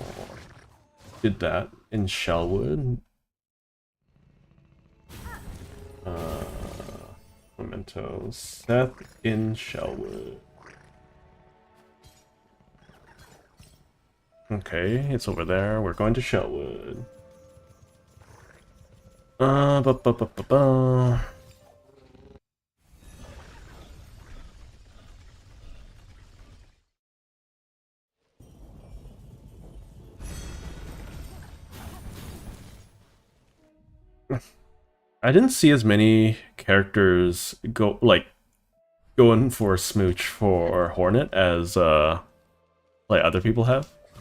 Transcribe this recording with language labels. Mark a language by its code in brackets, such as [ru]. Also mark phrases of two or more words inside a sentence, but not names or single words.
[en] Did that in Shellwood. Memento. Seth in Shellwood. Okay, it's over there. We're going to Shellwood. Ba-ba-ba-ba-ba. I didn't see as many characters going for a smooch for Hornet as other people have.